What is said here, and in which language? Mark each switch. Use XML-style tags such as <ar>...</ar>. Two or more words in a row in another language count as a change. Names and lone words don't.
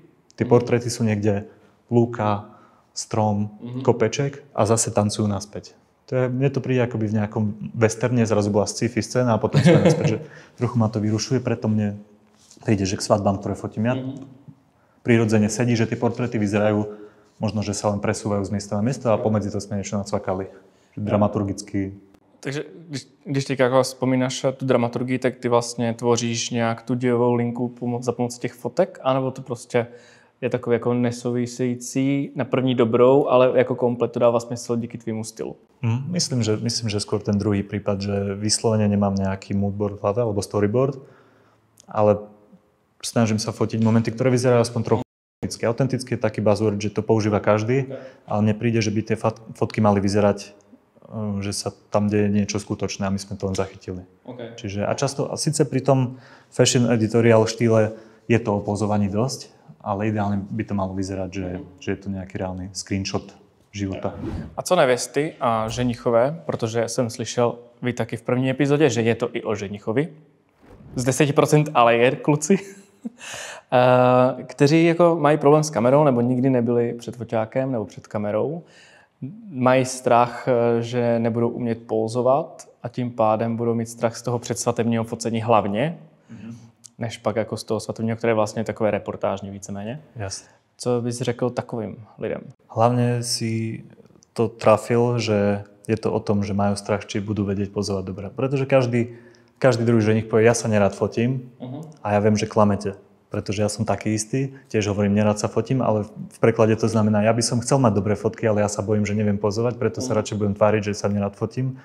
<sk>Tie portréty sú niekde lúka, strom, kopeček a zase tancujú naspäť. Mne to príde akoby v nejakom westerne, zrazu bola sci-fi scéna a potom sme naspäť, že trochu ma to vyrušuje, preto mne príde, že k svadbám, ktoré fotím ja, prirodzene sedí, že tie portréty vyzerajú, možno, že sa len presúvajú z miesta na miesto a pomedzi to sme niečo nacvakali. Dramaturgicky.</sk> <cs>Takže když teď jako vzpomínáš tu dramaturgii, tak ty vlastně tvoříš nějak tu dějovou linku za pomocí těch fotek, anebo to prostě je takový jako nesouvisející na první dobrou, ale jako komplet to dává smysl díky tvýmu stylu?</cs> <sk>Myslím, že skôr ten druhý prípad, že vyslovene nemám nejaký moodboard v hlave alebo storyboard, ale snažím sa fotiť momenty, ktoré vyzerajú aspoň trochu autenticky. Autenticky je taký buzzword, že to používa každý, ale mne príde, že by tie fotky mali vyzerať, že sa tam deje niečo skutočné a my sme to len zachytili. Okay. Čiže, a často, a síce pri tom</sk> <en>fashion editorial</en> <sk>štýle je to o pozovaní dosť, ale ideálne by to malo vyzerať, že je to nejaký reálny screenshot života.</sk> <cs>A co nevěsty a ženichové, protože jsem slyšel vy taky v první epizodě, že je to i o ženichovi. Z 10% ale je kluci, kteří jako mají problém s kamerou nebo nikdy nebyli před foťákem nebo před kamerou. Mají strach, že nebudou umět pózovat a tím pádem budou mít strach z toho předsvatebního focení hlavně, než pak jako z toho svatebního, které je vlastně takové reportážní víceméně.</cs> <sk>Jasne.</sk> <cs>Co bys řekl takovým lidem?</cs> <sk>Hlavne si to trafil, že je to o tom, že majú strach, či budú vedieť pozovať dobre. Pretože každý druhý ženich povie, ja sa nerád fotím a ja viem, že klamete. Pretože ja som taký istý, tiež hovorím, nerád sa fotím, ale v preklade to znamená, ja by som chcel mať dobré fotky, ale ja sa bojím, že neviem pozovať, preto sa radšej budem tváriť, že sa nerád fotím.</sk>